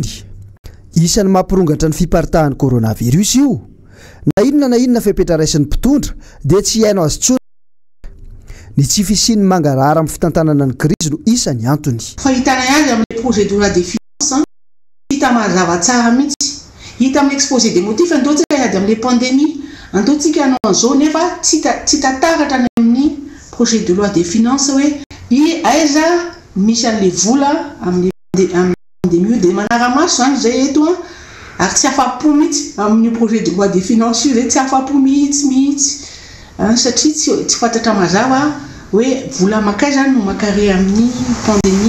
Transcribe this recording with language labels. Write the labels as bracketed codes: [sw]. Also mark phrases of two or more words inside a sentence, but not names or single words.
[mg] Isan'ny mampirongatra ny fiparitahan'ny coronavirus io. Na inona fepetra raisin'ny mpitondra dia tsy haino azy tsony. Ny tsy fisian'ny mangarahara amin'ny fitantanana ny krizy no isan'ny antony. Fahitana azy amin'ny [fr] projet de loi de finances [mg] hita mazava tsara mihitsy. Hita amin'ny [fr] exposé des motifs [mg] antotsika ady amin'ny pandémie antotsika anao an'izao nefa tsy tataratra amin'ny [fr] projet de loi de finances [mg] hoe aiza misy an'le vola amin'ny pandémie dia manara-maso zany zay eto ary tsy afa-po mihitsy amin'ny [fr] projet de loi de finances [mg] io zay tsy afa-po mihitsy satria tsy fantatra mazava hoe vola makay zany no makare amin'ny pandémie.